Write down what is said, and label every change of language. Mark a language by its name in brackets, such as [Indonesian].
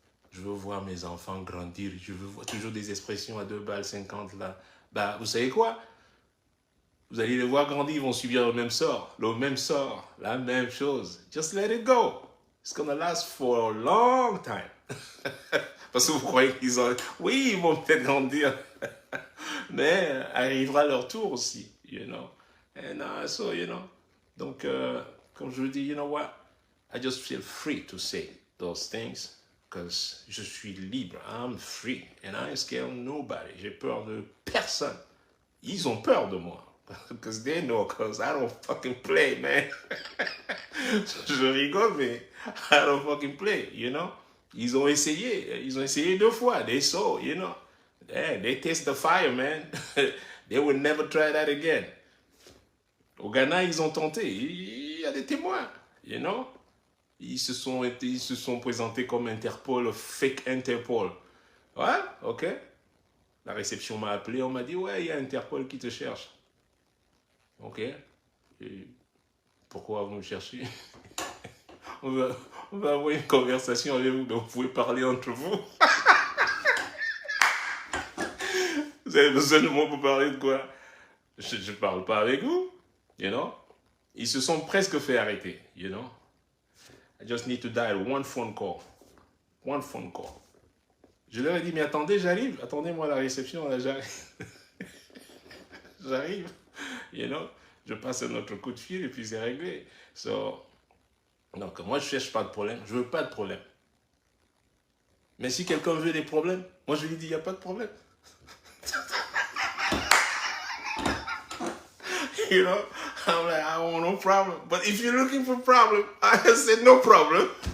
[French] Je veux voir mes enfants grandir. Je veux voir toujours des expressions à 2 balles 50 là. Bah, vous savez quoi? Vous allez les voir grandir, ils vont subir le même sort, la même chose. [English] Just let it go. It's gonna last for a long time. [French] Parce que vous croyez qu'ils ont... Oui, ils vont peut-être grandir. Mais arrivera leur tour aussi, [English] you know. And so, you know. [French] Donc, comme je vous dis, [English] you know what? I just feel free to say those things. Because [French] je suis libre. [English] I'm free. And I scare nobody. [French] J'ai peur de personne. Ils ont peur de moi. [English] Because they know, because I don't fucking play, man. [French] Je rigole, mais [English] I don't fucking play, you know. [French] Ils ont essayé 2 fois. [English] They saw, you know. Yeah, they taste the fire, man. They will never try that again. [French] Au Ghana, ils ont tenté. Il y a des témoins, [English] you know. [French] Ils se sont présentés comme Interpol, [English] fake Interpol. [French] Ouais, ok. La réception m'a appelé, on m'a dit, ouais, il y a Interpol qui te cherche. Ok. Et pourquoi vous me cherchez? on va avoir une conversation avec vous, donc vous pouvez parler entre vous. Vous avez besoin de moi pour parler de quoi? Je ne parle pas avec vous, [English] you know. [French] Ils se sont presque fait arrêter, [English] you know. I just need to dial one phone call. One phone call. [French] Je leur ai dit, mais attendez, j'arrive. Attendez-moi à la réception, là, j'arrive. J'arrive, [English] you know. [French] Je passe un autre coup de fil et puis c'est réglé. So, donc, moi, je ne cherche pas de problème. Je ne veux pas de problème. Mais si quelqu'un veut des problèmes, moi, je lui dis, il n'y a pas de problème. [English] You know, I'm like, I want no problem. But if you're looking for problem, I said no problem.